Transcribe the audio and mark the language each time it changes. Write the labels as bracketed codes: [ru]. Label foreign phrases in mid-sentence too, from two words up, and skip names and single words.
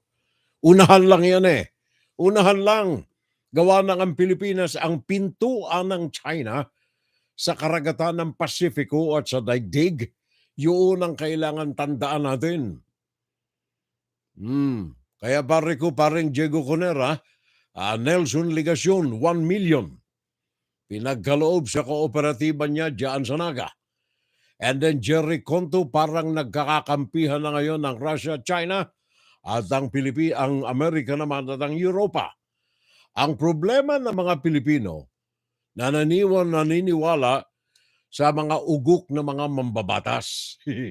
[tl] Unahan lang yan eh. Unahan lang. Gawa ng ang Pilipinas ang pintuan ng China sa karagatan ng Pasifiko at sa daigdig. Yun ang kailangan tandaan natin. Kaya pare ko, parang Diego Conera, Nelson Ligacion, 1 million. Pinagkaloob sa kooperatiba niya dyan sa Naga. [en] And then [tl] Jerry Conto, parang nagkakakampihan na ngayon ng Russia, China, at ang Amerika naman at ang Europa. Ang problema ng mga Pilipino na naniniwala sa mga ugok na mga mambabatas.